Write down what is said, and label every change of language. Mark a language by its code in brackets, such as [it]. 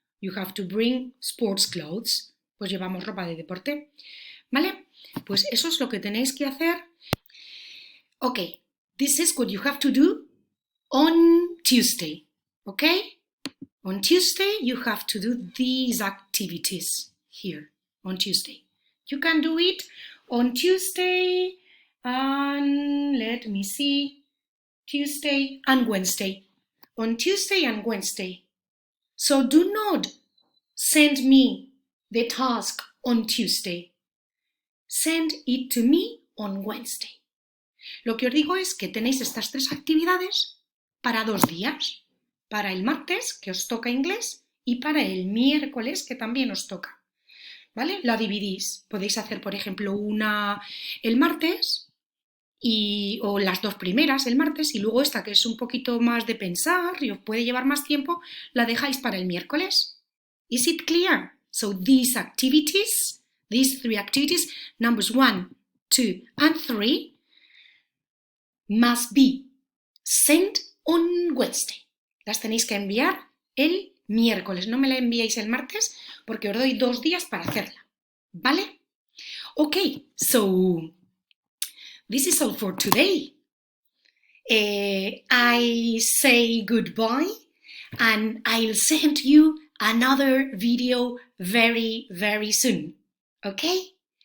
[en] You have to bring sports clothes. [es] Pues llevamos ropa de deporte. ¿Vale? Pues eso es lo que tenéis que hacer. [en] Ok, this is what you have to do on Tuesday. Ok? On Tuesday you have to do these activities here on Tuesday. You can do it on Tuesday and let me see, Tuesday and Wednesday. On Tuesday and Wednesday. So do not send me the task on Tuesday. Send it to me on Wednesday. [es] Lo que os digo es que tenéis estas 3 actividades para 2 días. Para el martes, que os toca inglés, y para el miércoles, que también os toca. ¿Vale? La dividís. Podéis hacer, por ejemplo, una el martes o las 2 primeras el martes y luego esta que es un poquito más de pensar y os puede llevar más tiempo, la dejáis para el miércoles. [en] Is it clear? So these 3 activities, numbers 1, 2 and 3 must be sent on Wednesday. [es] Las tenéis que enviar el miércoles. No me la enviéis el martes porque os doy 2 días para hacerla. ¿Vale? [en] Okay, so this is all for today. I say goodbye and I'll send you another video very, very soon. Okay?